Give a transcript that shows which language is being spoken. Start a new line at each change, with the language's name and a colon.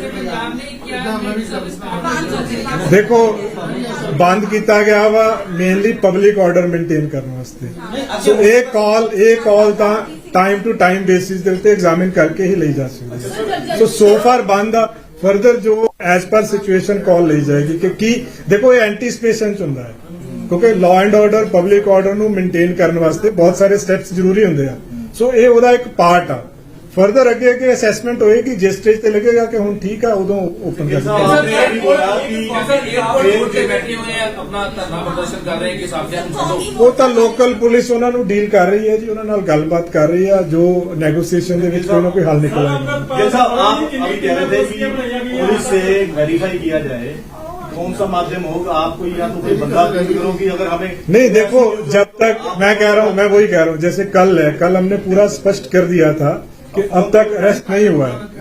Hindi: देखो बंद किया गया वा मेनली पब्लिक ऑर्डर मेंटेन करने वास्ते। सो एक call time to time basis ਦੇ ਉੱਤੇ एग्जामिन करके ही ली जा सकती।
Punjabi: सो फार बंद आ, फर्दर जो एज पर सिचुएशन कॉल ली जाएगी कि देखो ये एंटीसिपेशन ਚ ਹੁੰਦਾ ਹੈ, ਕਿਉਂਕਿ law and order public order ਨੂੰ ਮੇਨਟੇਨ ਕਰਨ ਵਾਸਤੇ ਬਹੁਤ ਸਾਰੇ ਸਟੈਪਸ ਜ਼ਰੂਰੀ ਹੁੰਦੇ ਆ। ਸੋ ਇਹ ਉਹਦਾ ਇੱਕ ਪਾਰਟ ਆ। फर्दर ਅੱਗੇ ਅਸੈਸਮੈਂਟ ਹੋਏਗੀ, ਜਿਸ ਸਟੇਜ ਤੇ ਲੱਗੇਗਾ ਕਿ ਹੁਣ ਠੀਕ ਆ, ਉਦੋਂ ਓਪਨ ਕਰ
Hindi: सर एयरपोर्ट पे बैठे हुए हैं, अपना धरना प्रदर्शन कर रहे हैं कि साथियों को छोड़ो।
Punjabi: ਉਹ ਤਾਂ ਲੋਕਲ ਪੁਲਿਸ ਉਹਨਾਂ ਨੂੰ ਡੀਲ ਕਰ ਰਹੀ ਹੈ ਜੀ, ਉਹਨਾਂ ਨਾਲ ਗੱਲਬਾਤ ਕਰ ਰਹੀ ਆ, ਜੋ ਨੈਗੋਸੀਏਸ਼ਨ ਦੇ ਵਿੱਚ ਕੋਈ ਨਾ ਕੋਈ ਹੱਲ ਨਿਕਲ ਆਏਗਾ।
Hindi: जैसा आप अभी कह रहे थे कि पुलिस से वेरीफाई किया जाए, कौन सा माध्यम होगा? आपको या तो कोई बंदा करो कि अगर हमें नहीं देखो, जब तक मैं वही कह रहा हूँ, जैसे कल हमने पूरा स्पष्ट कर दिया था कि अब तक अरेस्ट नहीं हुआ है।